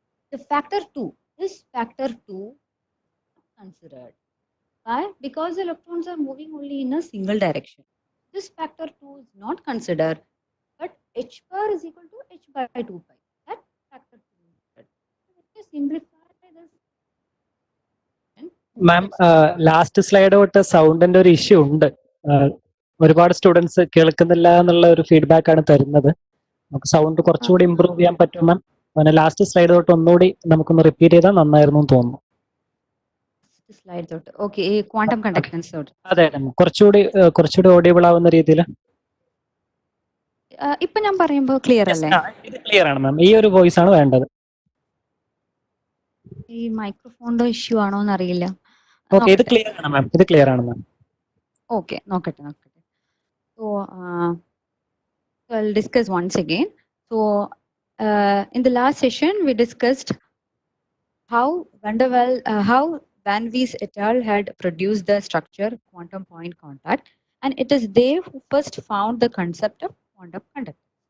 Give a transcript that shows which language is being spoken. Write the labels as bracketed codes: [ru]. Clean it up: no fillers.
[en] The factor 2, this factor 2 is considered. Why? Because the electrons are moving only in a single direction. this factor 2 is not considered, but h bar is equal to h by 2 pi. That factor 2 is considered. So let me simplify this. [ml] Ma'am last slide തൊട്ട് സൗണ്ടിന്റെ ഒരു issue ഉണ്ട്. ഒരുപാട് students കേൾക്കുന്നില്ല എന്നുള്ള ഒരു feedback ആണ് തരുന്നത്. നമുക്ക് സൗണ്ട് കുറച്ചുകൂടി ഇമ്പ്രൂവ് ചെയ്യാൻ പറ്റും മാം. അങ്ങനെ ലാസ്റ്റ് സ്ലൈഡ് തൊട്ട് ഒന്നുകൂടി നമുക്കൊന്ന് റിപ്പീറ്റ് ചെയ്താൽ നന്നായിരുന്നു എന്ന് തോന്നുന്നു. സ്ലൈഡ് തൊട്ട് ഓക്കെ, ഈ ക്വാണ്ടം കണ്ടക്ടൻസ് തൊട്ട്. അതെ കുറച്ചുകൂടി ഓഡിയബിൾ ആവുന്ന രീതിയിൽ. ഇപ്പൊ ഞാൻ പറയുമ്പോൾ ക്ലിയർ അല്ലേ? ഇത് ക്ലിയർ ആണ് മാം. ഈ ഒരു വോയിസ് ആണ് വേണ്ടത്. ഈ മൈക്രോഫോണിന്റെ ഇഷ്യൂ ആണോ എന്ന് അറിയില്ല. ഓക്കെ, ഇത് ക്ലിയർ ആണ് മാം. ഇത് ക്ലിയർ ആണ് മാം. ഓക്കെ, നോക്കട്ടെ. [en] So I'll discuss once again. So in the last session we discussed how Van Wijs et al. Had produced the structure quantum point contact, and it is they who first found the concept of quantum conductance.